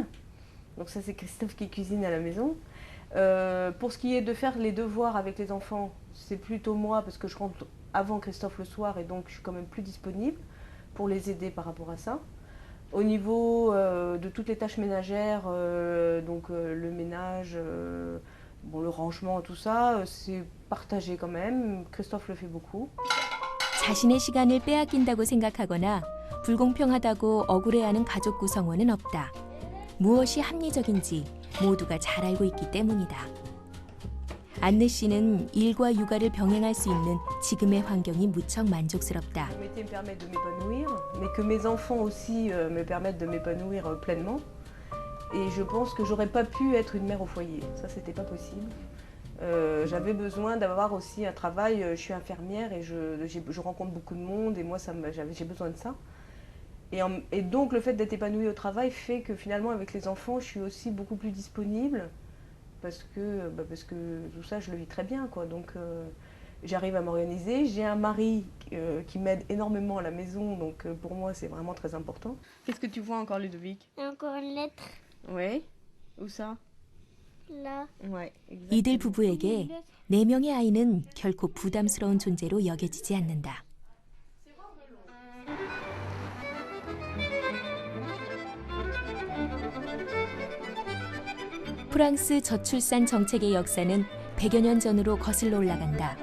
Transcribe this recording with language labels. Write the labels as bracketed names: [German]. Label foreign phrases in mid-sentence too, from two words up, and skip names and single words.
[French] Donc ça c'est Christophe qui cuisine à la maison. Pour ce qui est de faire les devoirs avec les enfants, c'est plutôt moi parce que je rentre avant Christophe le soir et donc je suis quand même plus disponible pour les aider par rapport à ça. Au niveau de toutes les tâches ménagères, donc le ménage, le rangement, tout ça, c'est partagé quand même. Christophe le fait beaucoup. [Korean] 자신의 시간을 빼앗긴다고 생각하거나 불공평하다고 억울해하는 가족 구성원은 없다. 무엇이 합리적인지 모두가 잘 알고 있기 때문이다. 안느 씨는 일과 육아를 병행할 수 있는 지금의 환경이 무척 만족스럽다. [French] Le métier me permet de m'épanouir, mais que mes enfants aussi me permettent de m'épanouir pleinement. Et je pense que j'aurais pas pu être une mère au foyer. Ça, c'était pas possible. J'avais besoin d'avoir aussi un travail, je suis infirmière et je rencontre beaucoup de monde et moi j'ai besoin de ça. Et donc le fait d'être épanouie au travail fait que finalement avec les enfants je suis aussi beaucoup plus disponible parce que tout ça je le vis très bien quoi. Donc j'arrive à m'organiser, j'ai un mari qui m'aide énormément à la maison donc pour moi c'est vraiment très important. Qu'est-ce que tu vois encore Ludovic? Encore une lettre. Oui, où ça? [Korean] 이들 부부에게 4명의 아이는 결코 부담스러운 존재로 여겨지지 않는다. 프랑스 저출산 정책의 역사는 100여 년 전으로 거슬러 올라간다.